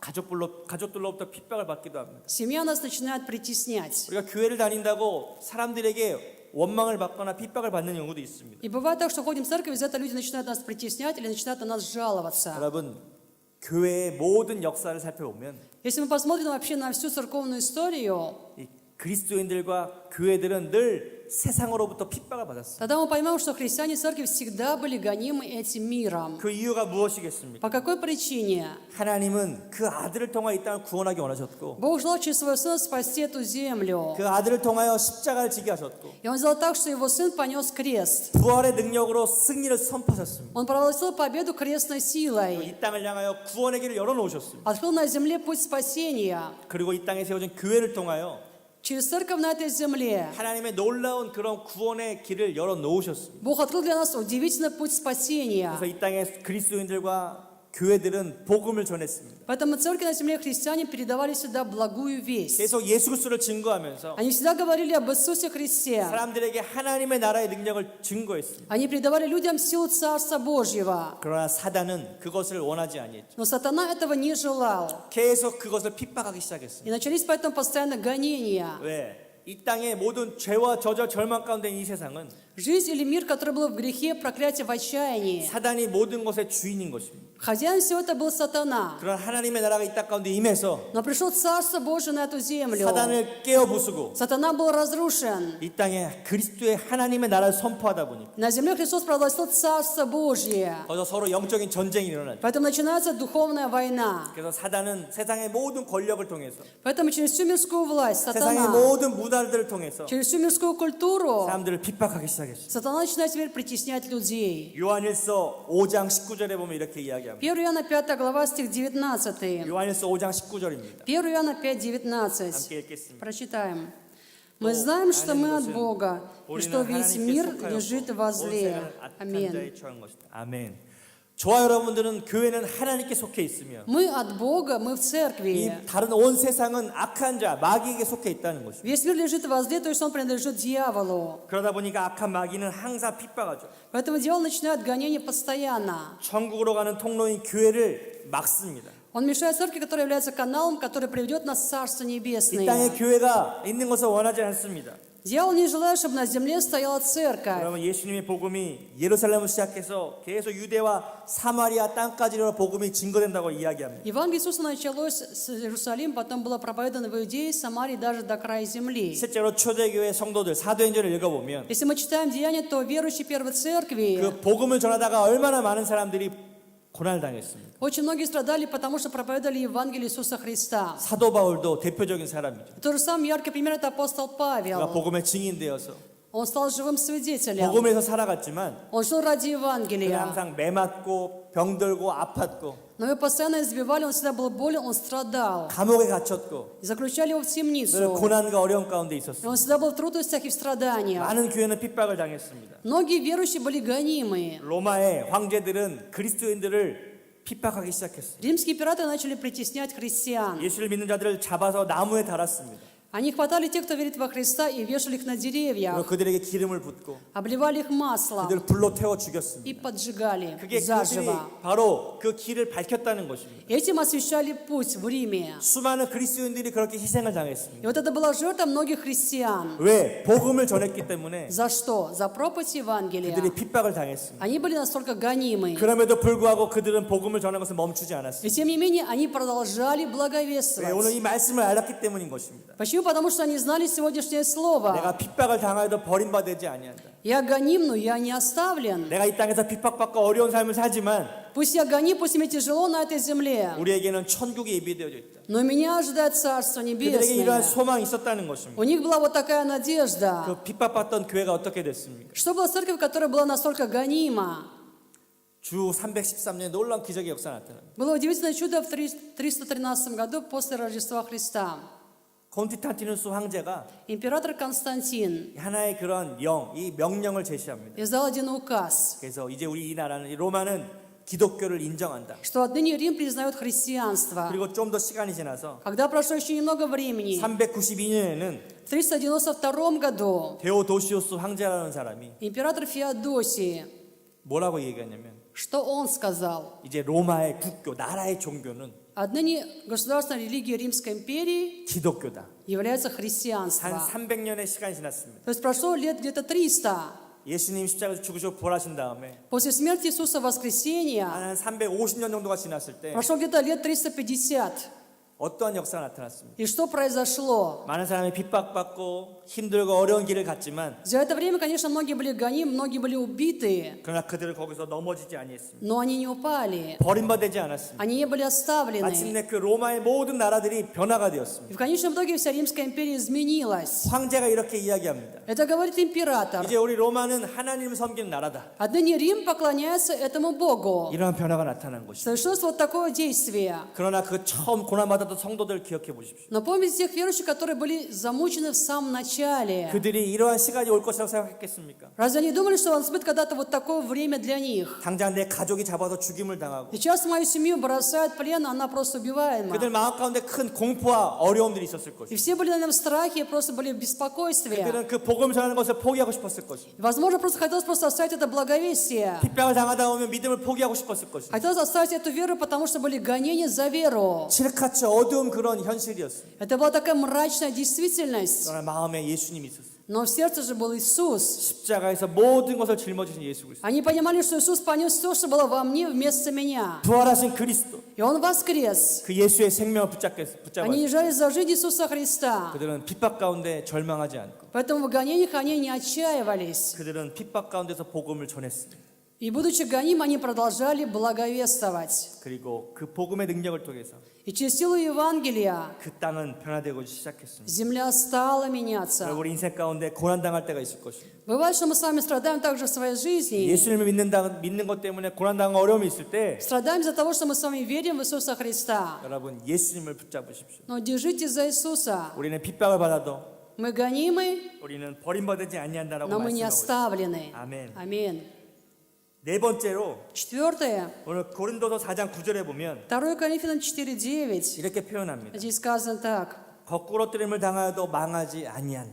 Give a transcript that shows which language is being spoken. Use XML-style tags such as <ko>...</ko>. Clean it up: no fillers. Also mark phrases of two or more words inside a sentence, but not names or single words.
<ko>가족들로부터 핍박을 받기도 합니다.</ko> <ru>семья нас начинает притеснять.</ru> <ko>우리가 교회를 다닌다고 사람들에게 원망을 받거나 핍박을 받는 경우도 있습니다.</ko> <ru>И бывает так, что ходим в церковь, из-за этого люди начинают нас притеснять или начинают на нас жаловаться.</ru> <ko>여러분, 교회의 모든 역사를 살펴보면</ko> <ru>Если мы посмотрим вообще на всю церковную историю,</ru> <ko>이 그리스도인들과 교회들은 늘 세상으로부터 핍박을 받았어요.</ko> <ru>тогда мы поймем, что христиане церкви всегда были гонимы этим миром.</ru> <ko>그 이유가 무엇이겠습니까?</ko> <ru>По какой причине?</ru> <ko>하나님은 그 아들을 통하여 이 땅을 구원하기 원하셨고</ko> <ru>Бог желал через своего Сына спасти эту землю.</ru> <ko>그 아들을 통하여 십자가를 지게 하셨고</ko> <ru>И Он сделал так, что Его Сын понес крест.</ru> <ko>부활의 능력으로 승리를 선포하셨습니다.</ko> <ru>Он провозгласил победу крестной силой.</ru> <ko>이 땅을 향하여 구원의 길을 열어놓으셨습니다.</ko> <ru>Открыл на земле путь спасения.</ru> <ko>그리고 이 땅에 세워진 교회를 통하여</ko> <ru>Через церковь на этой земле</ru> <ko>하나님의 놀라운 그런 구원의 길을 열어놓으셨습니다.</ko> <ru>Бог открыл для нас удивительный путь спасения.</ru> <ko>그래서 이 땅에 그리스도인들과 교회들은 복음을 전했습니다.</ko> <ru>Поэтому церкви на земле христиане передавали всегда благую весть.</ru> <ko>계속 예수 그리스도를 증거하면서</ko> <ru>Они всегда говорили об Иисусе Христе.</ru> <ko>사람들에게 하나님의 나라의 능력을 증거했습니다.</ko> <ru>Они передавали людям силу Царства Божьего.</ru> <ko>그러나 사단은 그것을 원하지 아니했죠.</ko> <ru>Но сатана этого не желал.</ru> <ko>계속 그것을 핍박하기 시작했습니다.</ko> <ru>И начались поэтому постоянно гонения.</ru> <ko>왜? 이 땅의 모든 죄와 저절 절망 가운데 있는 이 세상은</ko> <ru>Жизнь или мир, который был в грехе, проклятие, в отчаянии.</ru> <ko>사단이 모든 것의 주인인 것입니다.</ko> <ru>Хозяин всего это был сатана.</ru> <ko>그런 하나님의 나라가 이 땅 가운데 임해서</ko> <ru>Но пришло Царство Божие на эту землю.</ru> <ko>사단을 깨어 부수고</ko> <ru>Сатана был разрушен.</ru> <ko>이 땅에 그리스도의 하나님의 나라를 선포하다 보니</ko> <ru>На земле Христос провозгласил Царство Божье.</ru> <ko>거기서 서로 영적인 전쟁이 일어나죠.</ko> <ru>Поэтому начинается духовная война.</ru> <ko>그래서 사단은 세상의 모든 권력을 통해서</ko> <ru>Поэтому через всю мирскую власть</ru> <ko>세상의</ko> <ru>сатана,</ru> <ko>모든 문화들을 통해서</ko> <ru>через всю мирскую культуру,</ru> <ko>사람들을 핍박하기 시작했습니다.</ko> <ru>сатана начинает теперь притеснять людей.</ru> <ko>요한일서 5장 19절에 보면 이렇게 이야기합니다.</ko> <ru>1 Иоанна 5 глава, стих 19.</ru> <ko>요한일서 5장 19절입니다.</ko> <ru>1 Иоанна 5:19.</ru> <ko>함께 읽겠습니다.</ko> <ru>Прочитаем. Мы знаем, что мы от Бога, и что весь мир лежит во зле. Аминь.</ru> <ko>아멘. 저와 여러분들은 교회는 하나님께 속해 있으며</ko> <ru>Мы от Бога, мы в</ru> <ko>이</ko> <ru>церкви.</ru> <ko>다른 온 세상은 악한 자, 마귀에게 속해 있다는 것입니다.</ko> <ru>Весь мир лежит во зле, то есть он принадлежит дьяволу.</ru> <ko>그러다 보니까 악한 마귀는 항상 핍박하죠.</ko> <ru>Поэтому дьявол начинает гонение постоянно.</ru> <ko>천국으로 가는 통로인 교회를 막습니다.</ko> <ru>Он мешает церкви, которая является каналом, который приведет нас в Царство</ru> <ko>이 땅에</ko> <ru>Небесное.</ru> <ko>교회가 있는 것을 원하지 않습니다.</ko> <ru>Дьявол не желает, чтобы на земле стояла церковь.</ru> <ko>그러면 예수님의 복음이 예루살렘을 시작해서 계속 유대와 사마리아 땅까지로 복음이 증거된다고 이야기합니다.</ko> <ru>Евангелие Иисуса началось с Иерусалима, потом было проповедано в Иудее, Самарии, даже до края земли.</ru> <ko>실제로 초대교회 성도들 사도행전을 읽어보면</ko> <ru>Если мы читаем Деяния, то верующие первой церкви</ru> <ko>그 복음을 전하다가 얼마나 많은 사람들이 고난을 당했습니다.</ko> <ru>очень многие страдали, потому что проповедовали Евангелие Иисуса Христа.</ru> <ko>사도 바울도 대표적인 사람이죠.</ko> <ru>Тот же самый яркий пример – это апостол</ru> <ko>그가</ko> <ru>Павел.</ru> <ko>복음의 증인되어서</ko> <ru>Он стал живым свидетелем.</ru> <ko>복음에서 살아갔지만</ko> <ru>Он жил ради</ru> <ko>그는</ko> <ru>Евангелия.</ru> <ko>항상 매맞고 병들고 아팠고</ko> <ru>Но его постоянно избивали, он всегда был болен, он страдал.</ru> <ko>감옥에 갇혔고</ko> <ru>Заключали его в</ru> <ko>늘</ko> <ru>темницу.</ru> <ko>고난과 어려움 가운데</ko> <ru>И</ru> <ko>있었습니다.</ko> <ru>он всегда был в трудностях и в страданиях.</ru> <ko>많은 교회는 핍박을 당했습니다.</ko> <ru>Многие верующие были гонимы.</ru> <ko>로마의 황제들은 그리스도인들을 핍박하기 시작했어요.</ko> <ru>Римские императоры начали притеснять христиан.</ru> <ko>예수를 믿는 자들을 잡아서 나무에 달았습니다.</ko> <ru>Они хватали тех, кто верит во Христа, и вешали их на</ru> <ko>그리고</ko> <ru>деревьях,</ru> <ko>그들에게 기름을 붓고</ko> <ru>обливали их маслом</ru> <ko>그들을 불로 태워 죽였습니다.</ko> <ru>и поджигали</ru> <ko>그게 그들이</ko> <ru>заживо.</ru> <ko>바로 그 길을 밝혔다는 것입니다.</ko> <ru>Этим освещали путь в Риме.</ru> <ko>수많은 그리스도인들이 그렇게 희생을 당했습니다.</ko> <ru>И вот это была жертва многих христиан.</ru> <ko>왜? 복음을 전했기 때문에</ko> <ru>За что? За проповедь Евангелия.</ru> <ko>그들이 핍박을 당했습니다.</ko> <ru>Они были настолько гонимы.</ru> <ko>그럼에도 불구하고 그들은 복음을 전하는 것을 멈추지 않았습니다.</ko> <ru>И тем не менее, они продолжали</ru> <ko>왜? 오늘</ko> <ru>благовествовать.</ru> <ko>이 말씀을 알았기 때문인 것입니다.</ko> <ru>Почему? Потому что они знали сегодняшнее слово.</ru> <ko>내가 핍박을 당하여도 버림받지 아니한다.</ko> <ru>Я гоним, но я не оставлен.</ru> <ko>내가 이 땅에서 핍박받고 어려운 삶을 살지만</ko> <ru>Пусть я гоним, пусть мне тяжело на этой земле.</ru> <ko>우리에게는 천국이 예비되어져 있다.</ko> <ru>Но меня ожидает Царство</ru> <ko>그들에게 이러한</ko> <ru>Небесное.</ru> <ko>소망이 있었다는 것입니다.</ko> <ru>У них была вот такая надежда.</ru> <ko>그 핍박받던 교회가 어떻게 됐습니까?</ko> <ru>Что была церковь, которая была настолько гонима?</ru> <ko>주 313년에 놀라운 기적의 역사가 나타납니다.</ko> <ru>Было удивительное чудо в 313 году после Рождества Христа.</ru> <ko>콘스탄티누스 황제가</ko> <ru>Император Константин</ru> <ko>하나의 그런 이 명령을 제시합니다.</ko> <ru>издал один указ,</ru> <ko>그래서 이제 우리 이 나라는 이 로마는 기독교를 인정한다.</ko> <ru>что отныне Рим признает христианство.</ru> <ko>그리고 좀 더 시간이 지나서</ko> <ru>Когда прошло еще немного времени,</ru> <ko>392년에는</ko> <ru>в 392 году</ru> <ko>데오도시우스 황제라는 사람이</ko> <ru>император Феодосий,</ru> <ko>뭐라고 얘기했냐면</ko> <ru>что он сказал?</ru> <ko>이제 로마의 국교, 나라의 종교는</ko> <ru>Отныне государственная религия Римской империи</ru> <ko>기독교다.</ko> <ru>является</ru> <ko>한</ko> <ru>христианство.</ru> <ko>300년의 시간이 지났습니다.</ko> <ru>То есть прошло лет где-то 300.</ru> <ko>예수님 십자가에서 죽으시고 부활하신 다음에</ko> <ru>После смерти Иисуса воскресения</ru> <ko>한 350년 정도가 지났을 때</ko> <ru>прошло где-то лет 350.</ru> <ko>어떠한 역사가 나타났습니다.</ko> <ru>И что произошло?</ru> <ko>많은 사람이 핍박받고 힘들고 어려운 길을 갔지만</ko> <ru>За это время, конечно, многие были гонимы, многие были убиты,</ru> <ko>그러나 그들은 거기서 넘어지지 아니했습니다.</ko> <ru>но они не упали.</ru> <ko>버림받지 않았습니다.</ko> <ru>Они не были оставлены.</ru> <ko>마침내 그 로마의 모든 나라들이 변화가</ko> <ru>И</ru> <ko>되었습니다.</ko> <ru>в конечном итоге вся Римская империя изменилась.</ru> <ko>황제가 이렇게 이야기합니다.</ko> <ru>Это говорит император.</ru> <ko>이제 우리 로마는 하나님을 섬기는 나라다.</ko> <ru>Отныне Рим поклоняется этому Богу.</ru> <ko>이러한 변화가 나타난 것이죠.</ko> <ru>Совершилось вот такое действие.</ru> <ko>그러나 그 처음 고난받았던 성도들 기억해 보십시오.</ko> <ru>Но помните тех верующих, которые были замучены в самом начале?</ru> <ko>그들이 이러한 시간이 올 것이라고 생각했겠습니까?</ko> <ru>Разве они думали, что наступит когда-то вот такое время для них?</ru> <ko>당장 내 가족이 잡아서 죽임을 당하고</ko> <ru>Сейчас мою семью бросают в плен, она просто убиваема.</ru> <ko>그들 마음 가운데 큰 공포와 어려움들이 있었을</ko> <ru>И</ru> <ko>것이고</ko> <ru>все были, наверное, в страхе, просто были в беспокойстве.</ru> <ko>그들은 그 복음 전하는 것을 포기하고 싶었을 것이고</ko> <ru>Возможно, просто хотелось просто оставить это благовестие.</ru> <ko>핍박을 당하다 보면 믿음을 포기하고 싶었을 것이고</ko> <ru>Хотелось оставить эту веру, потому что были гонения за веру.</ru> <ko>칠흑같이 어두운 그런 현실이었습니다.</ko> <ru>Это была такая мрачная действительность.</ru> <ko>그러나 마음에 예수님이 있었어요.</ko> <ru>Но в сердце же был Иисус.</ru> <ko>십자가에서 모든 것을 짊어지신 예수 그리스도.</ko> <ru>Они понимали, что Иисус понес все, что было во мне вместо меня.</ru> <ko>부활하신 그리스도.</ko> <ru>И Он воскрес.</ru> <ko>그 예수의 생명을 붙잡았어요.</ko> <ru>Они держались за жизнь Иисуса Христа.</ru> <ko>그들은 핍박 가운데 절망하지 않고</ko> <ru>Поэтому в гонениях они не отчаивались.</ru> <ko>그들은 핍박 가운데서 복음을 전했습니다.</ko> <ru>И будучи гонимы, они продолжали благовествовать.</ru> <ko>그리고 그 복음의 능력을 통해서</ko> <ru>И через силу Евангелия</ru> <ko>그 땅은 변화되고 시작했습니다.</ko> <ru>земля стала меняться.</ru> <ko>여러분 인생 가운데 고난 당할 때가 있을 것입니다.</ko> <ru>Бывает, что мы с вами страдаем также в своей жизни.</ru> <ko>예수님을 믿는 것 때문에 고난 당한 어려움이 있을 때</ko> <ru>Страдаем из-за того, что мы с вами верим в Иисуса Христа.</ru> <ko>여러분 예수님을 붙잡으십시오.</ko> <ru>Но держите за Иисуса.</ru> <ko>우리는 핍박을 받아도</ko> <ru>Мы гонимы,</ru> <ko>우리는 버림받지 아니한다라고</ko> <ru>но мы не</ru> <ko>말씀하고 있습니다.</ko> <ru>оставлены.</ru> <ko>아멘.</ko> <ru>Аминь.</ru> <ko>네 번째로</ko> <ru>Четвертое.</ru> <ko>오늘 고린도서 4장 9절에 보면</ko> <ru>2 Коринфянам 4:9.</ru> <ko>이렇게 표현합니다.</ko> <ru>Здесь сказано так.</ru> <ko>거꾸로 뜨림을 당하여도 망하지 아니한다.</ko>